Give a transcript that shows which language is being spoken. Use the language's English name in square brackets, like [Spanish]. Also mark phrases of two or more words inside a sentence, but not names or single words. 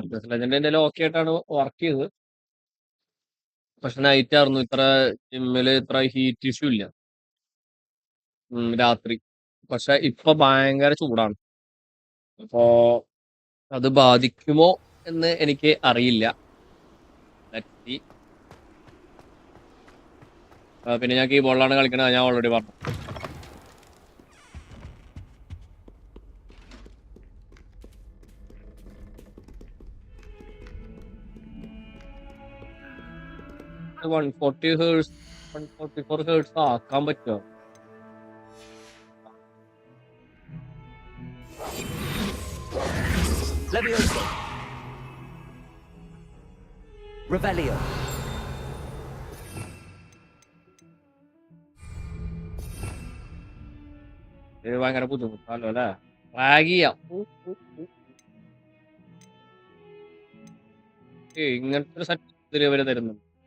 [Malayalam] അപ്പെക്സ് ലെജൻഡ് എൻ്റെ ഓക്കെ ആയിട്ടാണ് വർക്ക് ചെയ്തത്. പക്ഷെ നൈറ്റ് ആയിരുന്നു. ജിമ്മില് ഇത്ര [English] heat issue [Malayalam] ഇല്ല രാത്രി. പക്ഷെ ഇപ്പൊ ഭയങ്കര ചൂടാണ്. അപ്പോ അത് ബാധിക്കുമോ എന്ന് എനിക്ക് അറിയില്ല. [English] Let's see. [Malayalam] പിന്നെ ഞാൻ കീബോർഡിലാണ് കളിക്കണത്, ഞാൻ ഓൾറെഡി പറഞ്ഞു. [English] one forty hertz 144 hertz [Malayalam] ആക്കാൻ പറ്റുമോ? Levioso. Revelio. ഇത് ഭയങ്കര ബുദ്ധിമുട്ടാണല്ലോ അല്ലേ? റാഗ് ചെയ്യാം. ഇങ്ങനത്തെ ഒരു സെറ്റ് ഇവര് തരുന്നുണ്ട്.